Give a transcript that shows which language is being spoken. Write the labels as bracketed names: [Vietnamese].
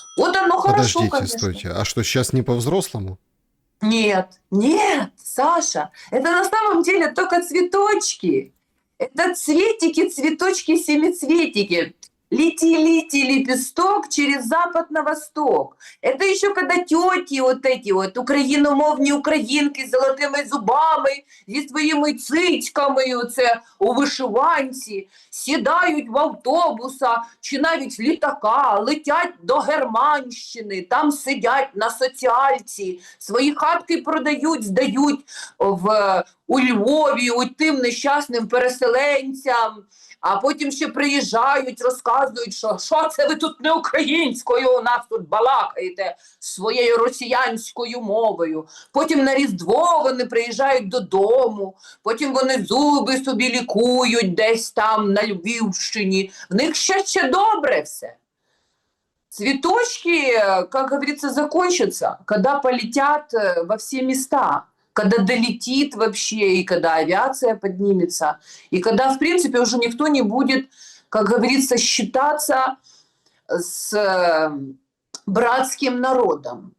[Russian] Вот оно хорошо, Подождите, конечно. стойте, а что, сейчас не по-взрослому? Нет, нет, Саша, это на самом деле только цветочки. Это цветики, цветочки, семицветики. Лети, лепесток через запад на восток. [Ukrainian] Это еще когда тети вот эти вот, україномовні українки з золотими зубами, зі своїми цицьками оце, у вишиванці, сідають в автобуса чи навіть літака, летять до Германщини, там сидять на соціальці, свої хатки продають, здають у Львові, у тим нещасним переселенцям, а потім ще приїжджають, розказують, що це ви тут не українською у нас тут балакаєте своєю росіянською мовою. Потім на Різдво вони приїжджають додому, потім вони зуби собі лікують десь там на Львівщині. В них ще добре все. [Russian] Цветочки, как говорится, закончатся, когда полетят во все места. Когда долетит вообще, и когда авиация поднимется, и когда, в принципе, уже никто не будет, как говорится, считаться с братским народом.